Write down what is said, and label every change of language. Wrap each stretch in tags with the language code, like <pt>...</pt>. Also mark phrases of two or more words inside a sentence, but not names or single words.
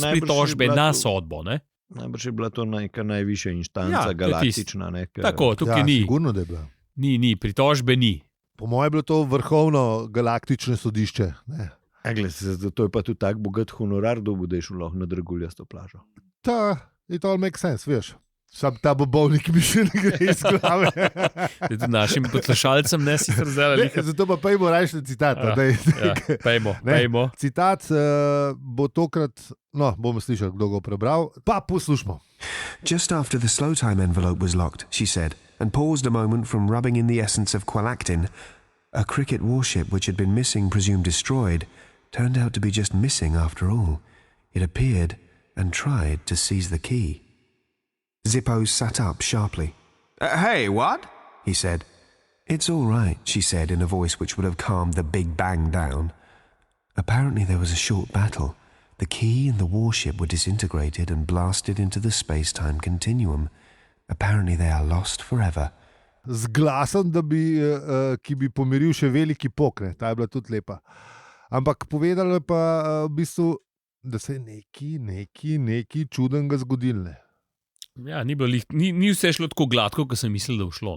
<sl>pritožbe na sodbo, ne? Najbrž je bila to neka najvišja inštanca, galaktična. Tako, tukaj ni. Sigurno, da je bila. Ni, pritožbe ni. Po mojem je bilo to vrhovno galaktično sodišče, ne. Zato je pa tudi tak bogat honorar, da budeš lahko na draguljasto plažo.</sl> <en>It all makes sense,</en> <sl>veš. Sam ta Bobovnik mi še ne gre iz glave. Našim poslušalcem ne si trzeli. Zato pa pejmo rajši citat. Pejmo. Citat bo tokrat, bomo slišali, kdo ga prebral, pa poslušmo.</sl> <en>Just after the slow time envelope was locked, she said, and paused a moment from rubbing in the essence of qualactin, a cricket warship which had been missing, presumed destroyed, turned out to be just missing after all. It appeared and tried to seize the key. Zippo sat up sharply. Hey, what? He said. It's all right, she said in a voice which would have calmed the Big Bang down. Apparently there was a short battle. The key and the warship were disintegrated and blasted into the space-time continuum. Apparently they are lost forever.</en> <sl>Z glasom, ki bi pomiril še veliki pok, ne? Ta je bila tudi lepa. Ampak povedala pa v bistvu, da se je nekaj čudenega zgodilo. Ja, ni vse šlo tako gladko, kot sem mislil, da bo šlo.</sl>